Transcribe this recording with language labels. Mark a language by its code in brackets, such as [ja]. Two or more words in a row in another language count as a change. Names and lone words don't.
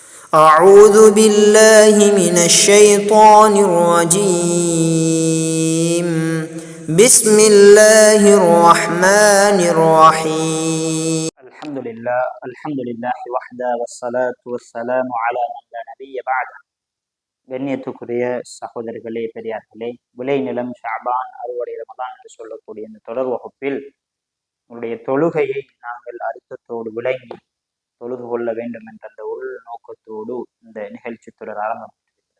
[ar] أعوذ بالله من الشيطان الرجيم بسم الله الرحمن الرحيم الحمد لله وحده والصلاة والسلام على من لا نبي بعده. [ta] கண்ணியத்துக்குரிய சகோதரர்களே, பெரியார்களே, விளைநிலம் ஷாபான் அறுவடை ரமதான் என்று சொல்லக்கூடிய இந்த தொடர் வகுப்பில் உங்களுடைய தொழுகையை நாங்கள் அர்த்தத்தோடு விளங்கி தொழுது கொள்ள வேண்டும் என்ற அந்த உள் நோக்கத்தோடு இந்த நிகழ்ச்சி தொடர் ஆரம்பப்பட்டிருக்கிறது.